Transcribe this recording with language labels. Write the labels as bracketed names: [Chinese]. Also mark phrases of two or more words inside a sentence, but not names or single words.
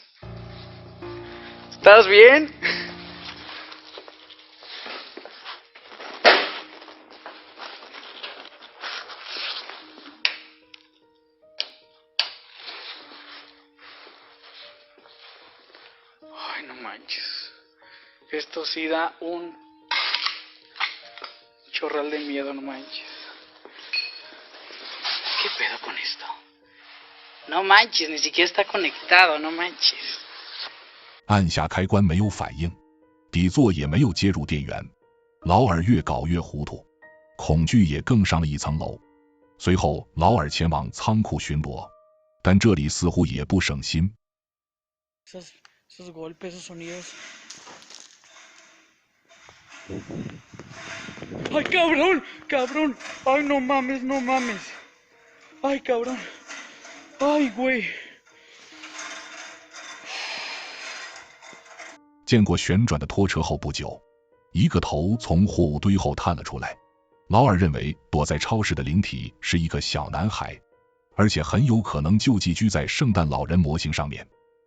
[Spanish] ¿Estás bien? Ay, no manches. Esto sí da un chorral de miedo, no manches. ¿Qué pedo con esto? No manches, ni siquiera está conectado, no manches. [Chinese] 按下开关没有反应，底座也没有接入电源。劳尔越搞越糊涂，恐惧也更上了一层楼。随后，劳尔前往仓库巡逻，但这里似乎也不省心。 [Spanish] Esos golpes, esos sonidos. ¡Ay, cabrón! ¡Cabrón! ¡Ay, no mames, no mames! ¡Ay, cabrón! ¡Ay, güey! [Chinese] 见过旋转的拖车后不久，一个头从货物堆后探了出来。劳尔认为躲在超市的灵体是一个小男孩，而且很有可能就寄居在圣诞老人模型上面。